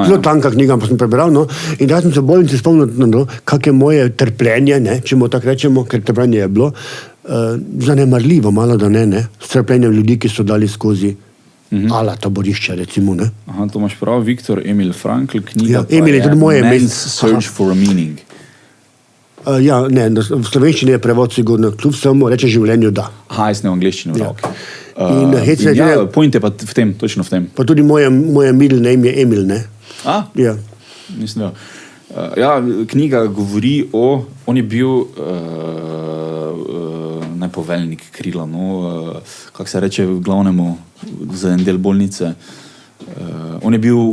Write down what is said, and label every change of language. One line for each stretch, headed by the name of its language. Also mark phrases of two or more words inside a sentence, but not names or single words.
Slovenian: Zelo tanka knjiga, pa sem prebral, no. In da sem se bolnici spomnil, no, kak je moje trpljenje, ne, če mu tako rečemo, ker trpljenje je bilo, zanemarljivo, malo da ne, s trpljenjem ljudi, ki so dali skozi ala taborišča, recimo, ne. Aha, to imaš prav, Viktor Emil Frankl, knjiga ja, Emil je tudi moje
English: Man's Search for a Meaning.
Slovenian: Ja, ne, v slovenščini je prevod sigurno, kljub vsemu reče življenju, da. Aha, jaz ne v angliščini, ja. In point je pa v tem, točno v tem. Pa tudi moje
English: middle name
Slovenian: je Emil, ne. Ja. Mislim, ja, knjiga govori on je bil nepoveljnik krila, no, kako se reče glavnemu za en del bolnice. On je bil...